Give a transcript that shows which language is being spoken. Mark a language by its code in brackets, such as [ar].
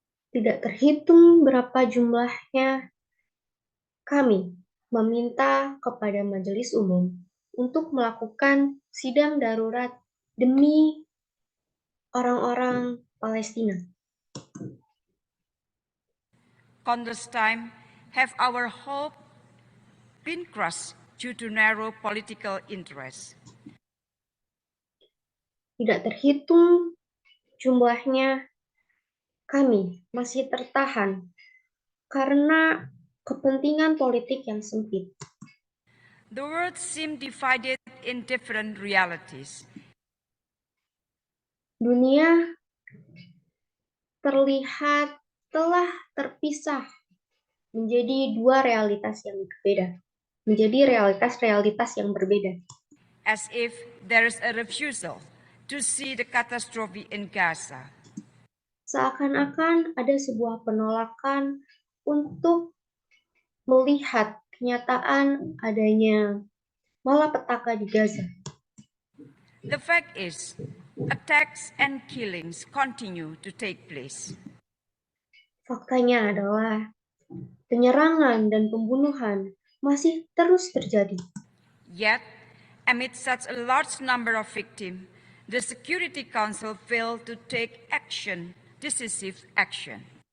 [id] Tidak terhitung berapa jumlahnya kami meminta kepada Majelis Umum untuk melakukan sidang darurat demi orang-orang Palestina. [en] Countless times have our hope been crushed due to narrow political interests. [id] Tidak terhitung jumlahnya kami masih tertahan karena kepentingan politik yang sempit. [en] The world seemed divided in different realities. [id] Dunia terlihat telah terpisah menjadi dua realitas yang berbeda, menjadi realitas-realitas yang berbeda. [en] As if there is a refusal to see the catastrophe in Gaza. [id] Seakan-akan ada sebuah penolakan untuk melihat kenyataan adanya malapetaka di Gaza. [en] The fact is, attacks and killings continue to take place. [id] Faktanya adalah penyerangan dan pembunuhan masih terus terjadi. [en] Yet, Amid such a large number of victims, the Security Council failed to take decisive action.